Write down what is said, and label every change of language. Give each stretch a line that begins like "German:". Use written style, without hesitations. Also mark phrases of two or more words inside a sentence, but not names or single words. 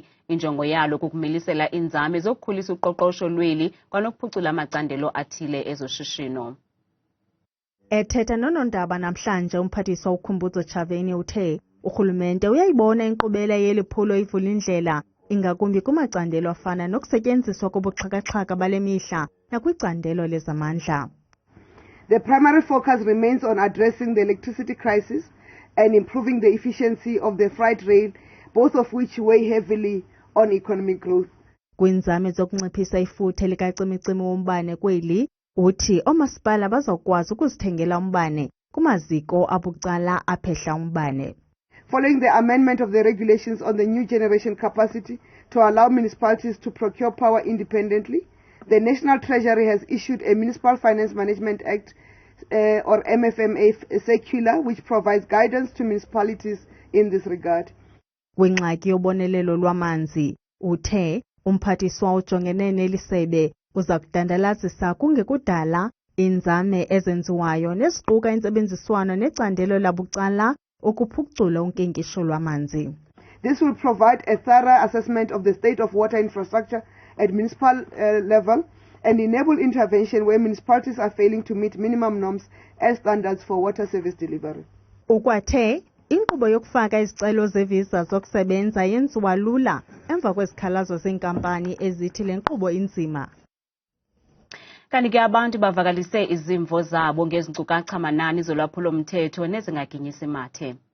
Xhosa: Injongo yalo kukumilisela inzame zokukhulisa uqoqosho lweli kwanokuphucula amacandelo athile ezoshishino. Ethetha nonondaba namhlanje umphathiswa uKhumbudzo Ntshavheni uthe urhulumente uyayibona inkqubela yeliphulo iVulindlela ingakumbi kumacandelo afana nokusetyenziswa kobuxhaka-xhaka bale mihla nakwicandelo lezamandla.
English: The primary focus remains on addressing the electricity crisis and improving the efficiency of the freight rail, both of which weigh heavily on economic growth.
Xhosa: Kwinzame zokunciphisa ifuthe likacimicimi wombane kweli, uthi omasipala bazawukwazi ukuzithengela umbane kumaziko abucala aphehla umbane.
English: Following the amendment of the regulations on the new generation capacity to allow municipalities to procure power independently, the National Treasury has issued a Municipal Finance Management Act or MFMA circular which provides guidance to municipalities in this regard.
Xhosa: Kwingxaki yobonelelo lwamanzi, uthe umphathiswa ujongene nelisebe uza kudandalazisa kungekudala inzame ezenziwayo neziquka intsebenziswano necandelo labucala ukuphucula unkenkisho lwamanzi.
English: This will provide a thorough assessment of the state of water infrastructure at municipal level and enable intervention where municipalities are failing to meet minimum norms as standards for water service delivery.
Xhosa: Ukwathe inkqubo yokufaka izicelo zevisa zokusebenza yenziwa lula emva kwezikhalazo zeenkampani ezithi le nkqubo inzima. Kanti ke abantu bavakalise izimvo zabo ngezinkcukacha-manani zolwaphulo-mthetho nezingaginyisi mathe.